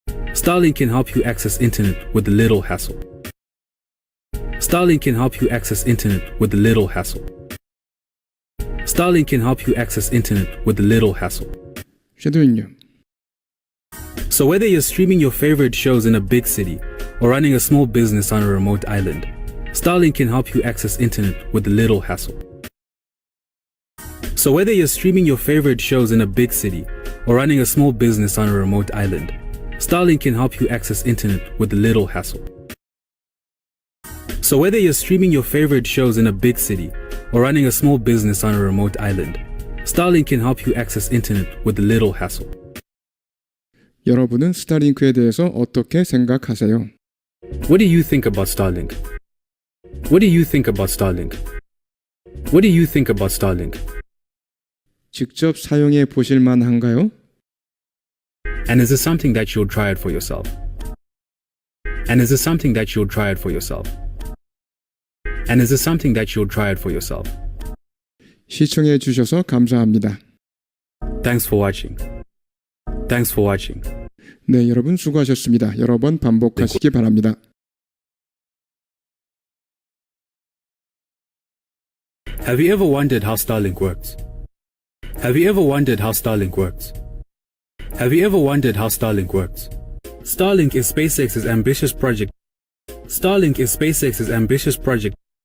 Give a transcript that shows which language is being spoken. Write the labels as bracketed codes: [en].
[en] Starlink can help you access internet with little hassle. Starlink can help you access internet with little hassle. Starlink can help you access internet with little hassle. [ko] 쉐도잉요. [en] So whether you're streaming your favorite shows in a big city or running a small business on a remote island, Starlink can help you access internet with little hassle. So whether you're streaming your favorite shows in a big city or running a small business on a remote island, Starlink can help you access internet with little hassle. So whether you're streaming your favorite shows in a big city or running a small business on a remote island, Starlink can help you access internet with little hassle. [ko] 여러분은 스타링크에 대해서 어떻게 생각하세요? [en] What do you think about Starlink? What do you think about Starlink? What do you think about Starlink? [ko] 직접 사용해 보실 만한가요? [en] And is this something that you'll try it for yourself? And is this something that you'll try it for yourself? And is this something that you'll try it for yourself? [ko] 시청해 주셔서 감사합니다. [en] Thanks for watching. Thanks for watching. [ko] 네, 여러분 수고하셨습니다. 여러 번 반복하시기 바랍니다. [en] Have you ever wondered how Starlink works? Have you ever wondered how Starlink works? Have you ever wondered how Starlink works? Starlink is SpaceX's ambitious project. Starlink is SpaceX's ambitious project.